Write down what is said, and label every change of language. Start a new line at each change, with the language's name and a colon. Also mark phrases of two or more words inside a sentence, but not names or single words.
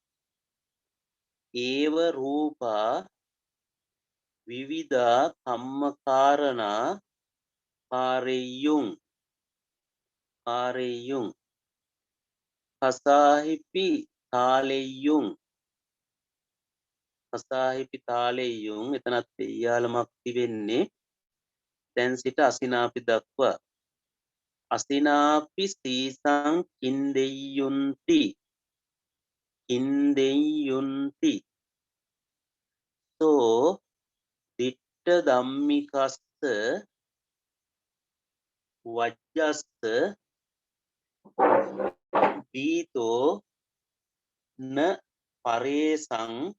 Pali: ඒව රූපා විවිධා කම්මකාරණා කාරෙය්‍යුං කසාහිපි තාලෙය්‍යුං
Sinhala: එතනත් යාලමක් තිබෙන්නේ දැන් සිට අසිනාපි දක්වා.
Pali: අසිනාපි සීසං කින්දෙය්යුන්ති සෝ දිට්ඨ ධම්මිකස්ස වජ්ජස්ස පීතෝ න පරේසං